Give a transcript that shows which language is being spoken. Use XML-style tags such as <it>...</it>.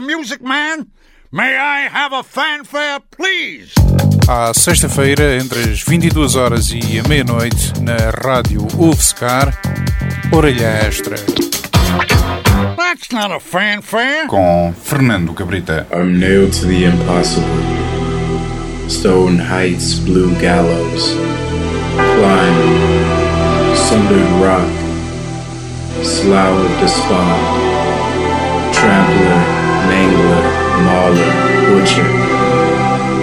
<en>Music Man, may I have a fanfare, please?</en> <pt>À sexta-feira, entre as 22 horas e a meia-noite, na rádio UFSCar, Orelha Extra.</pt> <en>That's not a fanfare.</en> <pt>Com Fernando Cabrita.</pt> <en>I'm nailed to the impossible. Stone Heights, Blue Gallows. Climb. Sundered Rock. Slough of Despond. Trampler, Mangler, Mauler, Butcher.</en>